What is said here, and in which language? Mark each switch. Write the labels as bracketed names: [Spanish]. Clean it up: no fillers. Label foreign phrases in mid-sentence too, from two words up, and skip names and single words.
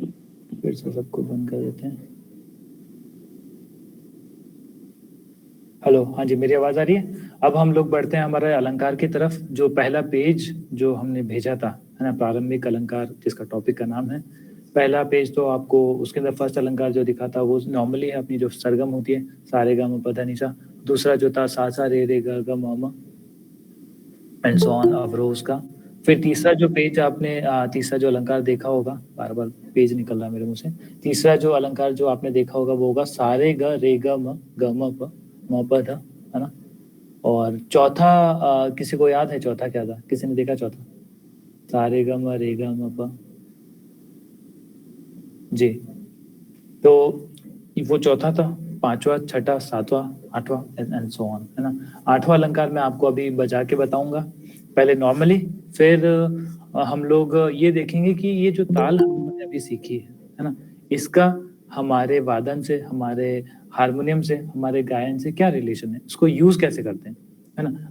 [Hindi] फिर से सबको बंद कर देते हैं। हेलो, हाँ जी, मेरी आवाज आ रही है? अब हम लोग बढ़ते हैं हमारे अलंकार की तरफ। जो पहला पेज जो हमने भेजा था, है ना, प्रारंभिक अलंकार जिसका टॉपिक का नाम है, पहला पेज तो आपको उसके अंदर फर्स्ट अलंकार जो दिखा था वो नॉर्मली है अपनी जो सरगम होती है, सारे गा म प ध नि सा। दूसरा जो था सा सा रे रे ग ग म म [English] and so on, [Hindi] अवरोह का। फिर तीसरा जो पेज आपने तीसरा जो अलंकार देखा होगा, बार बार पेज निकल रहा है मेरे मुंह से, तीसरा जो अलंकार जो आपने देखा होगा वो होगा सारे ग रे ग म प ध, है ना। और चौथा किसी को याद है चौथा क्या था? किसी ने देखा चौथा? सारे ग म रे ग म प जी, तो वो चौथा था। पांचवा, छठा, सातवां, आठवां [English] and so on, [Hindi] है ना। आठवां अलंकार मैं आपको अभी बजा के बताऊंगा, पहले नॉर्मली, फिर हम लोग ये देखेंगे कि ये जो ताल हमने अभी सीखी है ना, इसका हमारे वादन से, हमारे हारमोनियम से, हमारे गायन से क्या रिलेशन है, इसको यूज कैसे करते हैं, है ना।